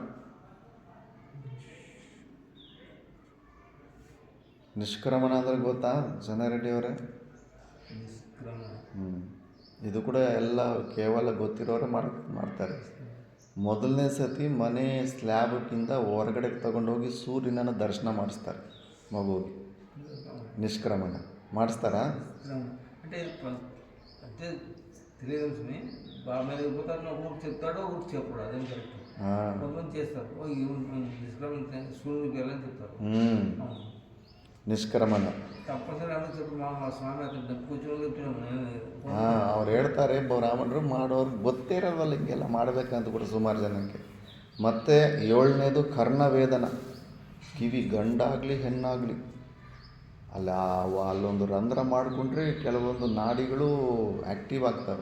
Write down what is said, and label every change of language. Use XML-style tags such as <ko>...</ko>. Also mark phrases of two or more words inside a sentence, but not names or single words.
<kn>ನಿಷ್ಕ್ರಮಣ ಅಂದರೆ ಗೊತ್ತಾ ಜನಾರೆಡ್ಡಿ ಅವರೇ? ಇದು ಕೂಡ ಎಲ್ಲ ಕೇವಲ ಗೊತ್ತಿರೋರೆ ಮಾಡ್ತಾರೆ. ಮೊದಲನೇ ಸತಿ ಮನೆ ಸ್ಲ್ಯಾಬ್ಗಿಂತ ಹೊರಗಡೆ ತಗೊಂಡೋಗಿ ಸೂರ್ಯನನ್ನು ದರ್ಶನ ಮಾಡಿಸ್ತಾರೆ ಮಗುವಿಗೆ. నిష్క్రమణ ಮಾಡಿಸ್ತಾರಾ?</kn> <te>అంటే అంటే తెలియదు బాగా మీద పోతారు ఊరికి చెప్తాడో ఊరికి చెప్పడు అదేం కరెక్ట్. కొంతమంది చేస్తారు నిష్క్రమణ సూర్యుడికి వెళ్ళని చెప్తారు.</te> <kn>ನಿಷ್ಕ್ರಮಣ ತಪ್ಪಸರಿ ಅನ್ನೋ</kn> <te>చెప్పు మా స్వామి అతను కూర్చొని</te> <kn>ಅವ್ರು ಹೇಳ್ತಾರೆ, ಬ್ರಾಹ್ಮಣರು ಮಾಡೋರು ಗೊತ್ತೇ ಇರೋಲ್ಲ ಹಿಂಗೆಲ್ಲ ಮಾಡಬೇಕಂತ ಕೂಡ ಸುಮಾರು ಜನಕ್ಕೆ. ಮತ್ತು 7ನೇದು ಕರ್ಣವೇದನ. ಕಿವಿ ಗಂಡಾಗಲಿ ಹೆಣ್ಣಾಗಲಿ ಅಲ್ಲೊಂದು ರಂಧ್ರ ಮಾಡಿಕೊಂಡ್ರೆ ಕೆಲವೊಂದು ನಾಡಿಗಳು ಆ್ಯಕ್ಟಿವ್ ಆಗ್ತವೆ.</kn>